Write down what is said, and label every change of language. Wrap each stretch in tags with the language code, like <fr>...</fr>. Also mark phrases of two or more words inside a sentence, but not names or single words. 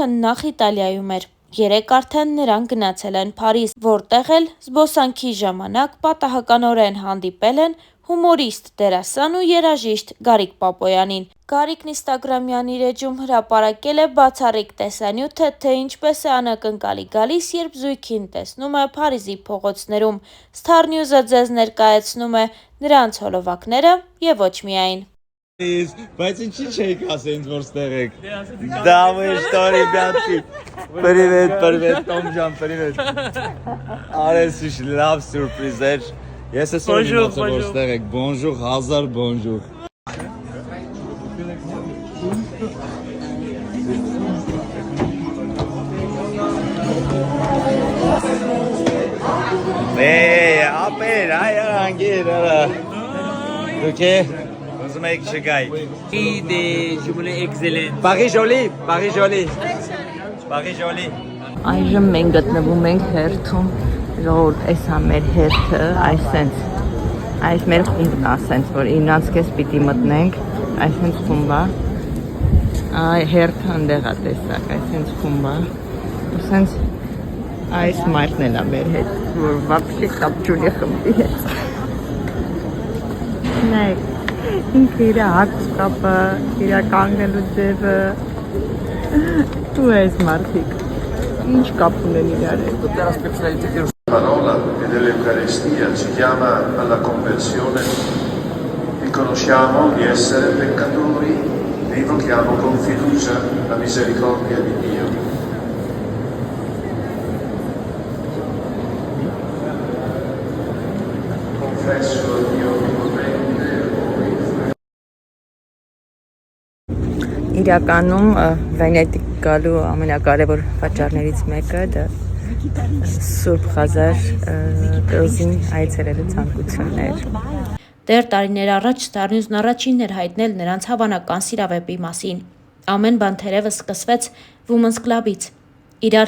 <hy>նախ Իտալիայում էր։ Երեկ արդեն նրանք գնացել են Փարիզ, որտեղ էլ զբոսանքի ժամանակ պատահականորեն հանդիպել են հումորիստ, դերասան ու երաժիշտ Գարիկ Պապոյանին։ Գարիկն Instagram-յան իր էջում հրապարակել է բացառիկ տեսանյութը, թե ինչպես է անակնկալի գալիս, երբ զույգին տեսնում է Փարիզի փողոցներում։ Star News-ը ձեզ ներկայացնում է նրանց հոլովակները եւ ոչ միայն։ Բայց ինչի չեք ասել ինձ որ ստեղ եք։</hy> <ru>Да вы что, ребятки?</ru> <hy>Привет, Том ջան, привет։ Արես ինչ լավ սուրպրիզ էր։ Ես ես իմացա որ ստեղ եք։ Bonjour, հազար bonjour։ Ապեր, այ անգիր, արա։ Դուք ուզում եք շգայի։</hy> <fr>Je voulais excellent. Paris joli։</fr> <hy>Այժմ մենք գտնվում ենք հերթում, ժողովուրդ, այս է մեր հերթը, այս մեր խումբն է, ասենց որ իրանց կես պիտի մտնենք, այսենց խումբ է, հերթը ընդեղ է տեսակ, այսենց խումբ է, ասենց այս մարդն էլ է մեր հետ, որ վապշի կապ չունի խմբի հետ։ Նայք, ինքը իր հագուստապը, իր կանգնելու ձևը, ու այս մարդիկ, ինչ կապ ունեն իրար հետ։</hy> <it>Parola e dell'Eucaristia ci chiama alla conversione, riconosciamo di essere peccatori e invochiamo con fiducia la misericordia di Dio. Confesso a Dio onnipotente</it> <hy>Իրականում Վենետիկ գալու ամենակարևոր պատճառներից մեկը դա Սուրբ Ղազար կղզին այցելելու ցանկությունն էր։ Դեռ տարիներ առաջ Star News-ն առաջինն էր հայտնել նրանց հավանական սիրավեպի մասին։ Ամեն բան թերևս սկսվեց Women's Club-ից։ Իրար</hy>